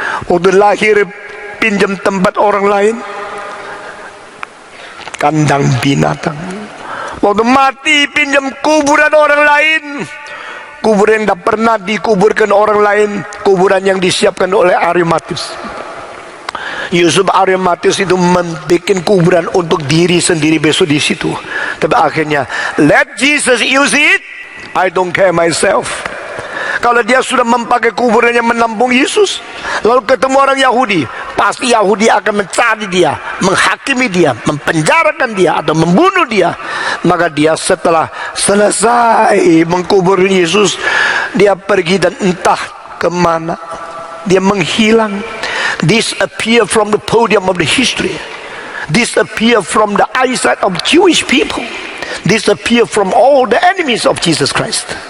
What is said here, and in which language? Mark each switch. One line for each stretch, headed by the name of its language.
Indonesian: Waktu lahir pinjam tempat orang lain, kandang binatang. Waktu mati pinjam kuburan orang lain, kuburan yang tak pernah dikuburkan orang lain, kuburan yang disiapkan oleh Arimatis. Yusuf Arimatis itu membuat kuburan untuk diri sendiri besok di situ. Tapi akhirnya,
English: let Jesus use it, I don't care myself.
Indonesian: Kalau dia sudah memakai kuburan yang menampung Yesus, lalu ketemu orang Yahudi, pasti Yahudi akan mencari dia, menghakimi dia, mempenjarakan dia, atau membunuh dia. Maka dia setelah selesai mengkubur Yesus, dia pergi dan entah kemana. Dia menghilang,
English: disappear from the podium of the history, disappear from the eyesight of Jewish people, disappear from all the enemies of Jesus Christ.